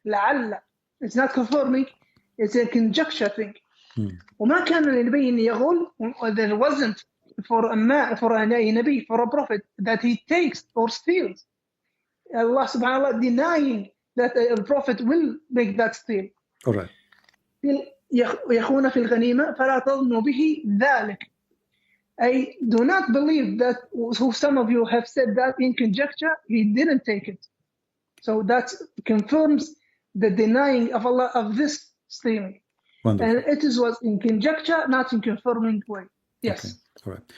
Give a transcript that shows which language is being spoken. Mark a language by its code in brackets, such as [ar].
[en] لعل. It's not confirming. It's a conjecture thing. [ar] وما كان لنبي أن يغل. [en] There wasn't for a Nabi, for a prophet, that he takes or steals. Allah subhanahu wa ta'ala denying that a prophet will make that steal. All right. [ar] يخون في الغنيمة فلا تظنوا به ذلك. [en] I do not believe that who some of you have said that in conjecture, he didn't take it. So that confirms the denying of Allah of this stealing. Wonderful. And it was in conjecture, not in confirming way. Yes. Okay. All right.